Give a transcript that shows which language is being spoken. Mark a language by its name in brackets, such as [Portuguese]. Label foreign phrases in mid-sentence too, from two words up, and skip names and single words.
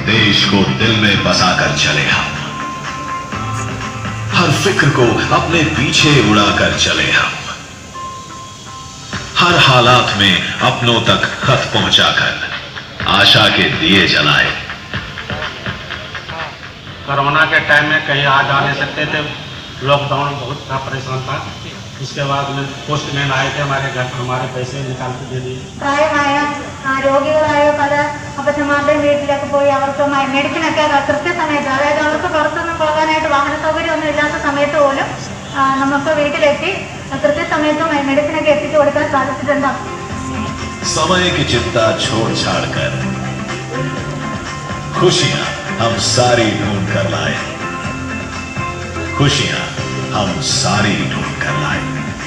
[Hindi] देश को दिल में बसाकर चले हम, हर फिक्र को अपने पीछे उड़ाकर चले हम, हर हालात में अपनों तक खत पहुंचाकर आशा के दिए जलाए। कोरोना के टाइम में कहीं आ जा नहीं सकते थे, लॉकडाउन बहुत था, परेशान था। उसके बाद में पोस्टमैन आए थे हमारे घर, हमारे पैसे निकाल के दे दिए। [Malayalam] രോഗികളായ അപ്പച്ചന്മാരുടെ വീട്ടിലേക്ക് പോയി അവർക്ക് മെഡിസിനൊക്കെ കൃത്യസമയത്ത്, അതായത് അവർക്ക് പുറത്തൊന്നും പോകാനായിട്ട് വാഹന സൗകര്യമൊന്നും ഇല്ലാത്ത സമയത്ത് പോലും നമുക്ക് വീട്ടിലെത്തി കൃത്യസമയത്ത് മെഡിസിനൊക്കെ എത്തിച്ചു കൊടുക്കാൻ സാധിച്ചിട്ടുണ്ട്। [Hindi] समय की चिंता छोड़ छाड़ कर खुशियां हम सारी ढूंढ कर लाए। खुशियां हम सारी ढूंढ कर लाए।